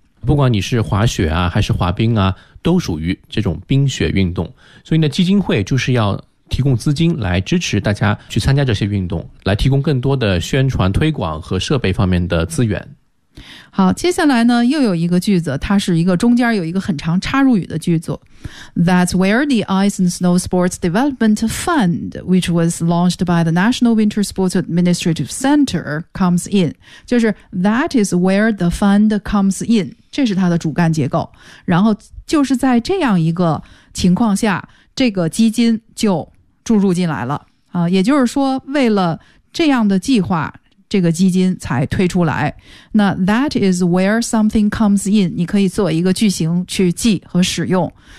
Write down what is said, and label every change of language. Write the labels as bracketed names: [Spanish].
[Chinese] 不管你是滑雪啊还是滑冰啊都属于这种冰雪运动。所以呢基金会就是要提供资金来支持大家去参加这些运动，来提供更多的宣传推广和设备方面的资源。好，接下来呢又有一个句子，它是一个中间有一个很长插入语的句子。 [English] That's where the Ice and Snow Sports Development Fund, which was launched by the National Winter Sports Administrative Center, comes in. [Chinese] 就是 [English] that is where the fund comes in, [Chinese] 这是它的主干结构。然后就是在这样一个情况下这个基金就注入进来了啊，也就是说为了这样的计划这个基金才推出来。那 [English] that is where something comes in, [Chinese] 你可以做一个句型去记和使用。